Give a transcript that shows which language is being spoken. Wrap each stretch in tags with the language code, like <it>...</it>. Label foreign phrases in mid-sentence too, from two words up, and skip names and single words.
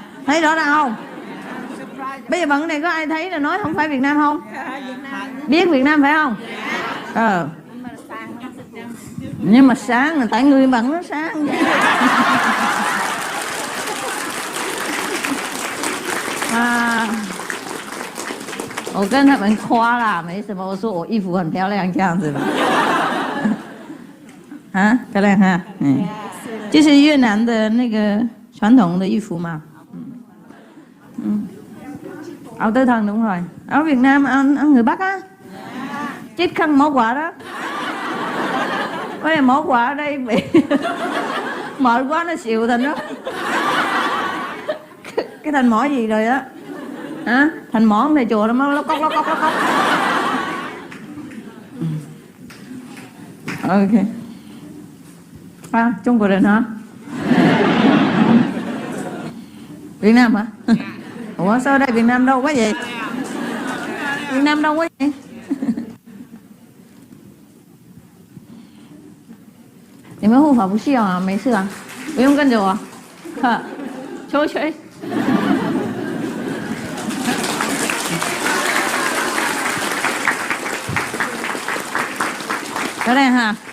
<vi>Thấy rõ ràng không? Bây giờ bằng cái này có ai thấy là nói không phải Việt Nam không? Biết Việt Nam phải không? Nhưng mà sáng là tại người bằng nó sáng.</vi> <zh>啊，我跟他们夸啦，没什么，我说我衣服很漂亮这样子的。啊，漂亮哈，嗯，这是越南的那个传统的衣服嘛。</zh> <vi>Áo tứ thân đúng rồi. Áo Việt Nam ăn người Bắc á. Chiếc khăn mỏ quà đó. Có này mỏ quà ở đây bị mệt quá nó xìu thành đó. Cái thành mỏ gì rồi đó. Hả? Thành mỏ thầy chùa nó lóc cóc. Ok. À, Trung Quốc人 hả? Việt Nam hả? Ủa sao đây Việt Nam đâu quá vậy? Việt Nam đâu quá vậy?</vi> <zh>你们护法不需要啊，没事啊，不用跟着我。呵，吹。漂亮哈！</zh>